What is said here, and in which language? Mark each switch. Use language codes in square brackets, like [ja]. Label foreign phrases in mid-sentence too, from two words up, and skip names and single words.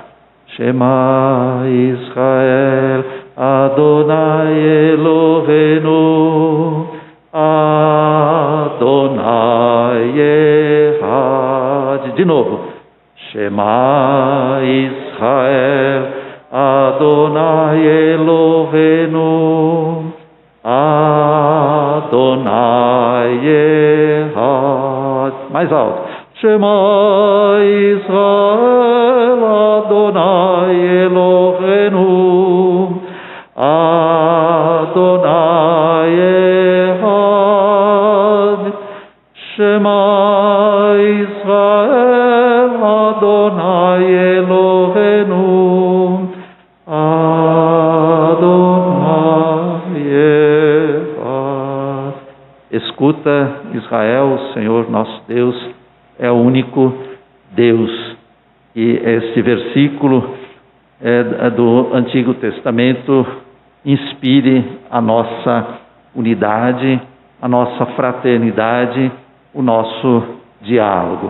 [he] שמע ישראל, אדוני אלוהינו, אדוני אחד. [pt] De novo. [he] שמע ישראל, אדוני אלוהינו, אדוני אחד. [pt] Mais alto. [he] שמע ישראל, אדוני אלוהינו, אדוני אחד. שמע ישראל, אדוני אלוהינו, אדוני אחד. [pt] Escuta, Israel, o Senhor nosso Deus é o único Deus. E esse versículo do Antigo Testamento inspire a nossa unidade, a nossa fraternidade, o nosso diálogo.